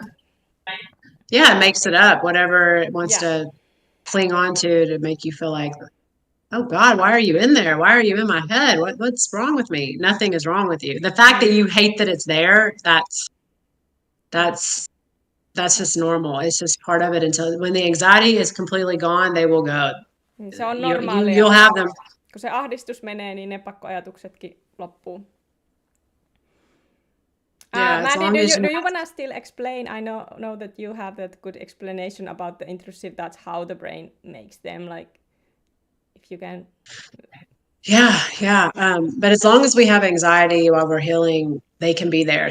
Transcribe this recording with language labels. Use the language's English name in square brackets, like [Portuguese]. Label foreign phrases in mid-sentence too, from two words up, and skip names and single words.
[English] Yeah, it makes it up, whatever it wants to cling on to make you feel like, oh God, why are you in there? Why are you in my head? What's wrong with me? Nothing is wrong with you. The fact that you hate that it's there, that's just normal. It's just part of it until when the anxiety is completely gone, they will go. [Finnish] Se on normaalia. [English] You'll have them. [Finnish] Kun se ahdistus menee, niin ne pakkoajatuksetkin loppuu. [English] Yeah, as Maddie, long as you do you wanna still explain? I know that you have that good explanation about the intrusive. That's how the brain makes them. Like, if you can. yeah. But as long as we have anxiety while we're healing, they can be there.